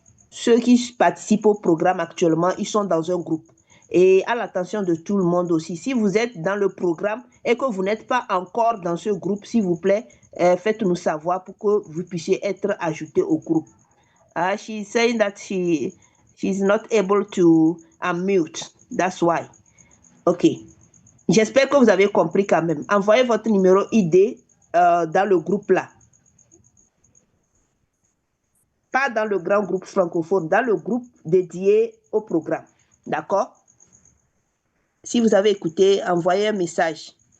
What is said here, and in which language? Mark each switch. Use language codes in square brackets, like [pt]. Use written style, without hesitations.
[fr] Ceux qui participent au programme actuellement, ils sont dans un groupe. Et à l'attention de tout le monde aussi, si vous êtes dans le programme et que vous n'êtes pas encore dans ce groupe, s'il vous plaît, faites-nous savoir pour que vous puissiez être ajouté au groupe. [en] She's saying that she's not able to unmute. That's why. OK. [fr] J'espère que vous avez compris quand même. Envoyez votre numéro ID dans le groupe là. Pas dans le grand groupe francophone, dans le groupe dédié au programme. D'accord? Si vous avez écouté, envoyez un message.